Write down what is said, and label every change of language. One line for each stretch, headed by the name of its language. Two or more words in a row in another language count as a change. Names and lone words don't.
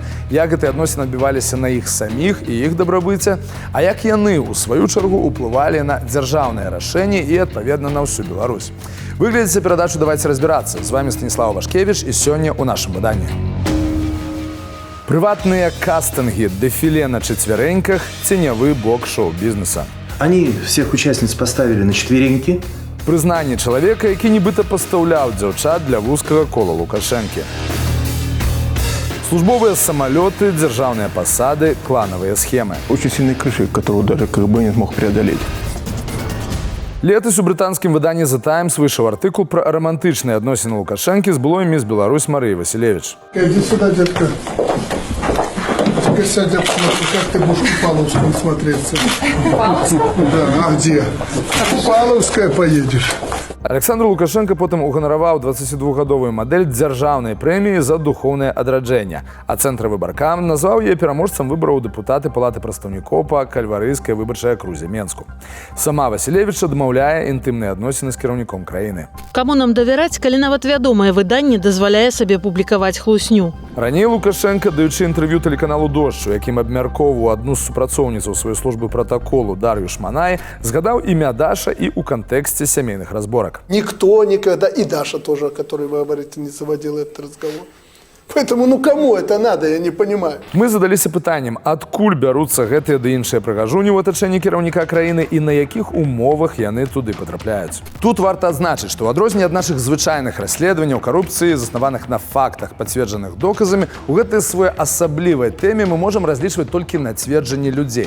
Belarusian: Як гэтыя адносіны адбіваліся на іх саміх і іх дабрабыце, а як яны, у сваю чаргу, уплывалі на дзяржаўныя рашэнні і, адпаведна, на ўсю Беларусь. Вы глядзіце перадачу «Давайте разбираться». З вами Станислав Вашкевич і сёння у нашым выданні. Прыватныя кастынгі, дэфіле на чацвярэньках, ценявы бок шоу-бізнеса.
Russian: Они всех участниц поставили на четвереньки.
Belarusian: Прызнанне чалавека, які нібыта пастаўляў дзяўчат для вузкага кола Лукашэнкі. Службовыя самалёты, дзяржаўныя пасады, кланавыя схемы.
Russian: Очень сильной крышей, которую даже КГБ не смог преодолеть.
Belarusian: Летась у брытанскім выданні «The Times» выйшаў артыкул пра романтычныя адносіны Лукашэнкі з былой міс Беларусь Марыяй Василевич.
Russian: Иди сюда, детка. Теперь сядь, как ты будешь Купаловском смотреться? Да, а где? Купаловская поедешь.
Belarusian: Александр Лукашенко потым уганараваў 22гадовую мадэль дзяржаўнай прэміі за духоўнае адраджэнне, а Цэнтр выбаркам назваў яе пераможцам выбараў дэпутаты Палаты прадстаўнікоў па кальварыйскай выбарчай акрузе Менску. Сама Василевич адмаўляе інтымныя адносіны з кіраўніком краіны. Каму нам давяраць, калі нават вядомае выданне дазваляе сабе публікаваць хлусню? Раней Лукашенко, даючы інтэрв'ю тэлеканалу «Дождж», у якім абмяркоўваў адну з супрацоўніцаў сваёй службы пратаколу Дар'ю Шманай, згадаў імя Даша і ў кантэксце сямейных разборак.
Russian: Никто никогда, и Даша тоже, о которой вы говорите, не заводила этот разговор. Поэтому, кому это надо, я не понимаю.
Belarusian: Мы задаліся пытаннем, адкуль бяруцца гэтыя ды іншыя прыгажуні ў атачэнні кіраўніка краіны і на якіх умовах яны туды патрапляюць. Тут варта адзначыць, што ў адрозненне ад нашых звычайных расследаванняў карупцыі, заснаваных на фактах, пацверджаных доказамі, у гэтай своеасаблівай тэме мы можам разлічваць толькі на цверджанні людзей.